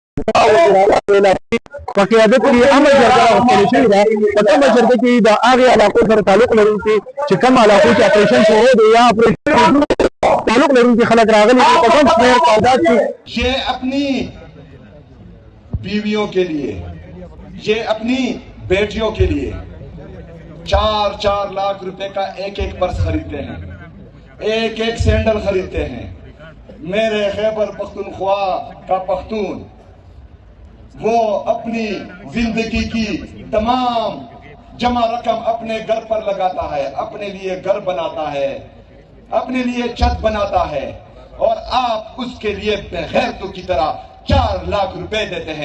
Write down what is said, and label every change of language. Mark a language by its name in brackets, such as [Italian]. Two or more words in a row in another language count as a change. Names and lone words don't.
[Pashto] په قیادت کې عمل جرګه راغونډه شوې ده. په کومه جرګه کې د هغې علاقو سره تعلق لرونکي چې کوم علاقو کې اپریشن شروع دی یا اپریشن تعلق لرونکي خلک راغلي دي په کوم شمېر تعداد کې [Urdu] یہ اپنی بیویوں کے لیے، یہ اپنی بیٹیوں کے لیے 4-4 لاکھ روپے کا ایک پرس خریدتے ہیں، ایک سینڈل خریدتے ہیں. میرے خیبر پختونخوا کا پختون وہ اپنی زندگی کی تمام جمع رقم اپنے گھر پر لگاتا ہے، اپنے لیے گھر بناتا ہے، اپنے لیے چھت بناتا ہے، اور آپ اس کے لیے بے غیرتوں کی طرح 4 لاکھ روپے دیتے ہیں.